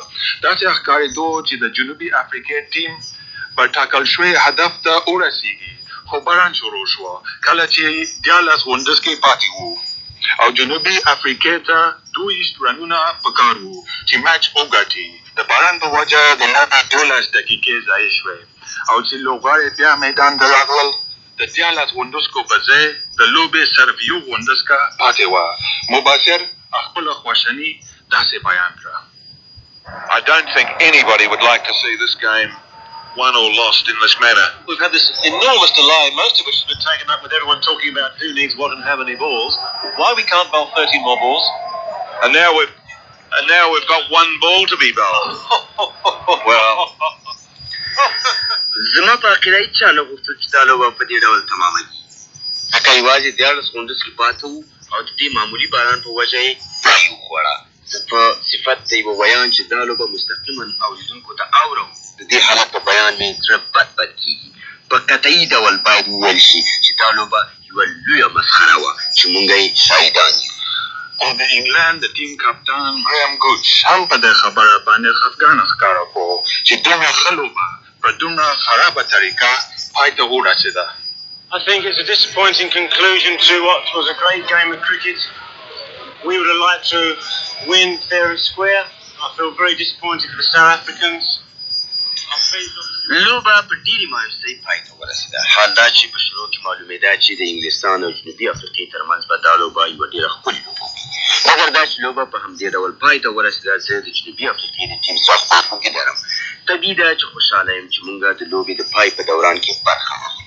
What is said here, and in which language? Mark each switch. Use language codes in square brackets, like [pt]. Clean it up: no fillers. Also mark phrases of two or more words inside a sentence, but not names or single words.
[ps] داسې ښکارېدو چې د جنوبي افریقې ټیم په ټاکل شوي هدف ته ورسېږي، خو باران شروع شو کله چې 14 غونډز کې پاتې وو او جنوبي افریقې ته 22 رنونه پکار وو چې میچ وګټي. د باران په وجه د لوبې 12 دقیقې ضایع شوې او چې لوبغاړي بیا میدان ته راغلل، د 14 غونډسکو په ځای د لوبې صرف یو غونډسکه پاتې وه. مبصر خپله خواشیني داسې بیان کړه: [en] I don't think anybody would like to see this game won or lost in this manner. We've had this enormous delay, most of which has been taken up with everyone talking about who needs what and how many balls. Why we can't bowl 13 more balls? And now we've got one ball to be bowled. Well, [ps] زما په عقیده هېچا نه غوښتل چې دا لوبه په دې ډول تمامه کړي، ځکه یوازې 14 غونډز کې پاته وو او د دې معمولي باران په وجه یې پای وخوړه. زه په صفت د یوه ویان چې دا لوبه مستقیما اوریدونکو ته اورم، د دې حالت په بیان مې زړه بد کېږي. په قطعي ډول باید وویل شي چې دا لوبه یوه لویه مسخره وه چې مونږ یې شاهدان یو. او د انګلند د ټیم کپتان ګریم ګوچ هم په دې خبره باندې خفګان ښکاره کړو چې دومره ښه لوبه په دومره خرابه طریقه پای ته ورسېده. [en] I think it's a disappointing conclusion to what was a great game of cricket. We would have liked to win fair and square. I feel very disappointed for the South Africans. [ps] لوبه په ډېرې مایوسۍ پای ته ورسېده. حال دا چې په شروع کې معلومېده چې د انګلستان او جنوبي افریقې ترمنځ به دا لوبه یوه ډېره ښکلې لوبه وي، مګر دا چې لوبه په همدې ډول پای ته ورسېده، زه د جنوبي افریقې د ټیم سره خواخوږي لرم. طبیعي ده چې خوشحاله یم چې مونږ د لوبې د پای په دوران کې برخه اخلو.